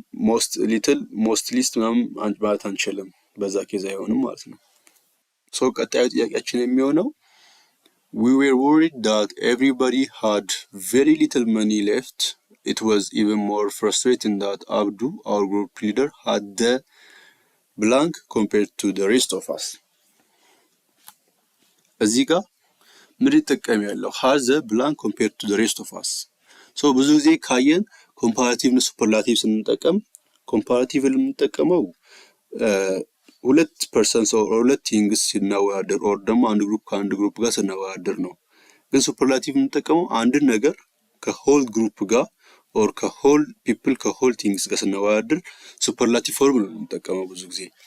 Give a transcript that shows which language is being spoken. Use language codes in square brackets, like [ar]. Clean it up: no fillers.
[en] most little most least [am] ማለት አንችልም በዛ ኬዝ አይሆንም ማለት ነው [en] so ቀጣዩ ጥያቄያችን የሚሆነው we were worried that everybody had very little money left it was even more frustrating that Abdu, our group leader, had the blank compared to the rest of us. [am] እዚህ ጋር ምን ይጠቀም ያለው [en] has the blank compared to the rest of us. [am] so ብዙ ጊዜ ካየን ኮምፓራቲቭ እና ሱፐርላቲቭ ስንጠቀም ኮምፓራቲቭ የምንጠቀመው ሁለት ፐርሰንስ ኦር ሁለት ቲንግስ ሲናወዳደር ኦር ደግሞ አንድ ግሩፕ ከአንድ ግሩፕ ጋር ሲናወዳደር ነው። ግን ሱፐርላቲቭ የምንጠቀመው አንድ ነገር ከሆል ግሩፕ ጋር ኦር ከሆል ፒፕል ከሆል ቲንግስ ጋር ሲናወዳደር ሱፐርላቲቭ ፎርም ነው የምንጠቀመው። ብዙ ጊዜ